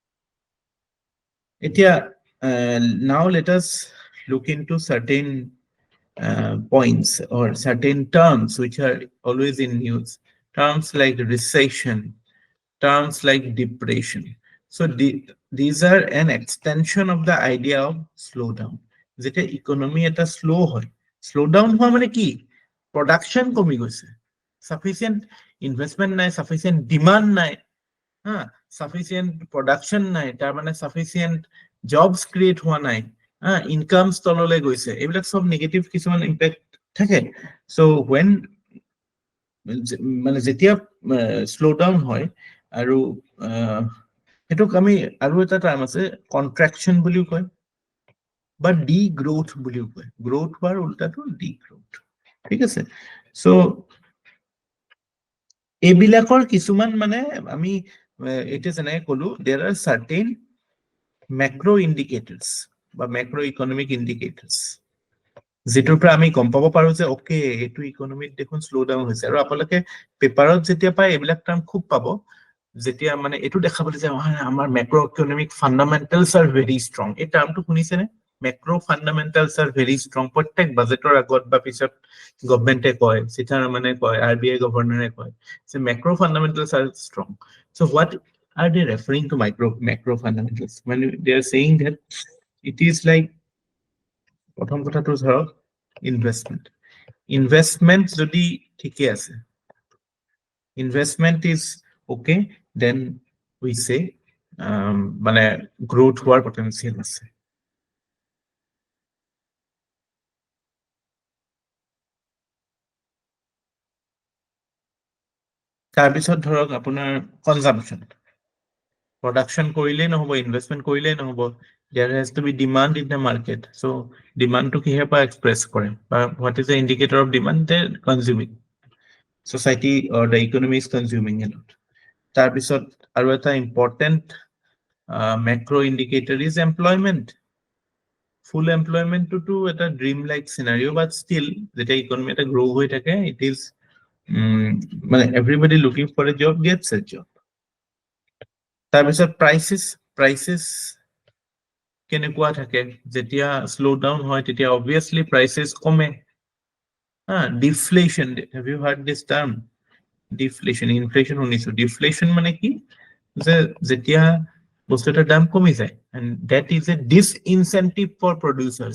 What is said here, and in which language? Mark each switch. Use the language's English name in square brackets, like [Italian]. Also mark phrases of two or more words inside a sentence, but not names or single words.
[English] Now let us look into certain points or certain terms which are always in news. Terms like recession, terms like depression. So these are an extension of the idea of slowdown. [Assamese] যেটা economy এটা slow হয়, slowdown হওয়া মানে কি, production কমি গৈছে, [English] sufficient investment [Assamese] নাই, [English] sufficient demand [Assamese] নাই, হ্যাঁ, [English] sufficient production [Assamese] নাই, তাৰ মানে [English] sufficient jobs create [Assamese] হোৱা নাই, incomes তললৈ গৈছে, এইবিলাক সব নেগেটিভ কিছুমান ইম্প্যাক্ট থাকে। [English] so when [Assamese] মানে যেতিয়া [English] slow down [Assamese] হয় আৰু এটোক আমি আৰু এটা টাৰ্ম আছে কন্ট্ৰাকশন বুলিও কয় বা [English] de growth [Assamese] বুলিও কয়, গ্ৰোথ হোৱাৰ উল্টাটো [English] de growth, [Assamese] ঠিক আছে। সো এইবিলাকৰ কিছুমান মানে আমি এতিয়া যেনেকৈ ক'লো, [English] there are certain macro indicators [Assamese] বা [English] macro economic indicators [Assamese] যেটোৰ পৰা আমি গম পাব পাৰো যে ওকে এটো ইকোনমিত দেখোন [English] slow down [Assamese] হৈছে। আৰু আপোনালোকে পেপাৰত যেতিয়া পায় এইবিলাক টাৰ্ম খুব পাব, যেতিয়া মানে এটো দেখাব যে আমাৰ [English] macro economic fundamentals are very strong। [Assamese] এই টাৰ্মটো শুনিছেনে, [English] macro fundamentals are very strong? [Assamese] প্ৰত্যেক বাজেটৰ আগত বা পিছত গভৰ্নমেন্টে কয়, সীতাৰামনে কয়, আৰবিআই গভৰ্ণৰে কয় যে [English] macro fundamentals are strong. So what are they referring to macro fundamentals when they are saying that it is like, [Assamese] প্ৰথম কথাটো ধৰক ইনভেষ্টমেন্ট যদি ঠিকে আছে, [English] investment is okay, then we say [Assamese] মানে গ্ৰোথ হোৱাৰ পটেনচিয়েল আছে। তাৰপিছত ধৰক আপোনাৰ কনজাম্পশন, production কৰিলেই নহব, ইনভেষ্টমেন্ট কৰিলেই নহব, [English] there has to be demand in the market. So demand [Assamese] to কিহে পৰা এক্সপ্ৰেছ কৰে, বা [English] what is the indicator of demand? They're consuming, society or the economy is consuming a lot. [Assamese] তাৰপিছত আৰু এটা [English] important macro indicator is employment. Full employment to এটা dream like scenario, but still যেতিয়া economy এটা grow [Assamese] হৈ থাকে, [English] it is মানে everybody looking for a job gets a job. [Assamese] তাৰপিছত prices কেনেকুৱা থাকে, যেতিয়া [English] slow down [Assamese] হয় তেতিয়া [English] obviously prices [Assamese] কমে। [English] Deflation, have you heard this term? Deflation, inflation [Assamese] শুনিছো, deflation মানে কি, যে যেতিয়া বস্তুটাৰ দাম কমি যায়, [English] and that is a disincentive for producers.